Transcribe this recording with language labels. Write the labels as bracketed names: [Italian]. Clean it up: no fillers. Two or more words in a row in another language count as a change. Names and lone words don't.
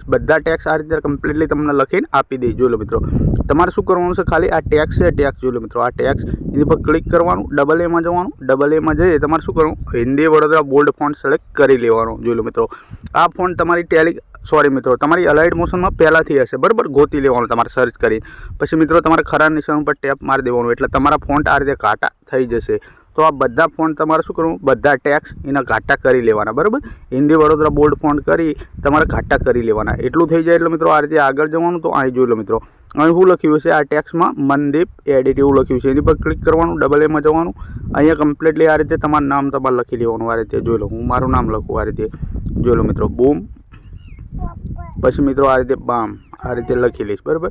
[Gujarati] બધા ટેક્સ્ટ આ રીતે કમ્પ્લીટલી તમને લખીને આપી દઈશ। જોઈ લો મિત્રો તમારે શું કરવાનું છે, ખાલી આ ટેક્સ્ટ છે, ટેક્સ્ટ જોઈ લો મિત્રો આ ટેક્સ્ટ એની પર ક્લિક કરવાનું, ડબલ એમાં જવાનું, ડબલ એમાં જઈએ તમારે શું કરવાનું, હિન્દી વડોદરા બોલ્ડ ફોન્ટ સિલેક્ટ કરી લેવાનું। જોઈ લો મિત્રો આ ફોન્ટ તમારી સોરી મિત્રો તમારી અલાઇટ મોશનમાં પહેલાંથી હશે બરાબર, ગોતી લેવાનું તમારે સર્ચ કરી। પછી મિત્રો તમારે ખરા નિશાન પર ટેપ મારી દેવાનું એટલે તમારા ફોન્ટ આ રીતે ઘાટા થઈ જશે। તો આ બધા ફોન તમારે શું કરવું, બધા ટેક્સ એના ઘાટા કરી લેવાના બરાબર। હિંદી વડોદરા બોલ્ડ ફોન કરી તમારે ઘાટા કરી લેવાના। એટલું થઈ જાય એટલે મિત્રો આ રીતે આગળ જવાનું। તો અહીં જોઈ લો મિત્રો અહીં શું લખ્યું છે, આ ટેક્સ્ટ માં મનદીપ એડિટ એવું લખ્યું છે, એની પર ક્લિક કરવાનું, ડબલ એ માં જવાનું। અહીંયા કમ્પ્લીટલી આ રીતે તમારું નામ તમારે લખી લેવાનું। આ રીતે જોઈ લો હું મારું નામ લખું। આ રીતે જોઈ લો મિત્રો બૂમ, પછી મિત્રો આ રીતે બામ આ રીતે લખી લઈશ બરાબર।